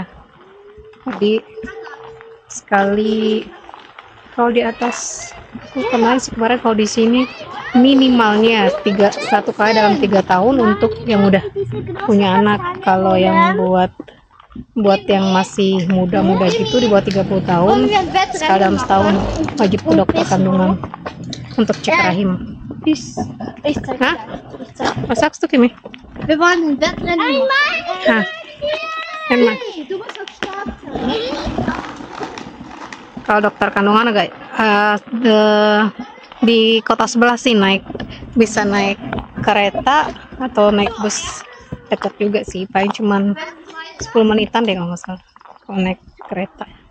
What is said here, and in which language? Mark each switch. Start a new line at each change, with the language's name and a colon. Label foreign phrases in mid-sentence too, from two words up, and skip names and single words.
Indonesian: Jadi sekali kalau di atas kemarin kalau di sini minimalnya 1 kali dalam 3 tahun untuk yang udah punya anak. Kalau yang buat yang masih muda-muda gitu di bawah 30 tahun sekali dalam setahun wajib ke dokter kandungan untuk cek rahim. Hah?
German: Was sagst du, Kimi? Wir wollen ein Wettrennen machen.
Indonesian: Emang. Kalau dokter kandungan agak di kota sebelah sih bisa naik kereta atau naik bus, dekat juga sih, paling cuman 10 menitan deh kalau nggak salah kalau naik kereta.